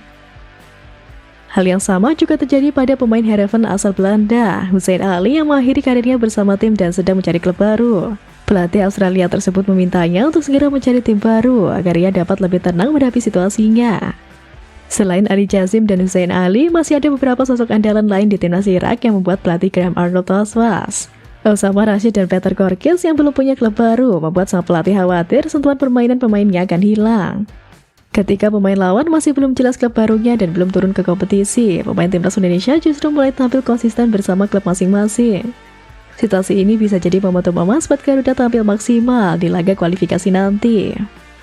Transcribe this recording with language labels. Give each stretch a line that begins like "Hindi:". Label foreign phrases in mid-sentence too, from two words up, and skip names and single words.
Indonesian: Hal yang sama juga terjadi pada pemain Heerenveen asal Belanda, Hussein Ali yang mengakhiri karirnya bersama tim dan sedang mencari klub baru. Pelatih Australia tersebut memintanya untuk segera mencari tim baru agar ia dapat lebih tenang menghadapi situasinya. Selain Ali Jazim dan Hussein Ali, masih ada beberapa sosok andalan lain di timnas Irak yang membuat pelatih Graham Arnold was-was. Osama Rashid dan Peter Korkis yang belum punya klub baru membuat sang pelatih khawatir sentuhan permainan pemainnya akan hilang. Ketika pemain lawan masih belum jelas klub barunya dan belum turun ke kompetisi, pemain timnas Indonesia justru mulai tampil konsisten bersama klub masing-masing. Situasi ini bisa jadi momentum emas buat Garuda tampil maksimal di laga kualifikasi nanti.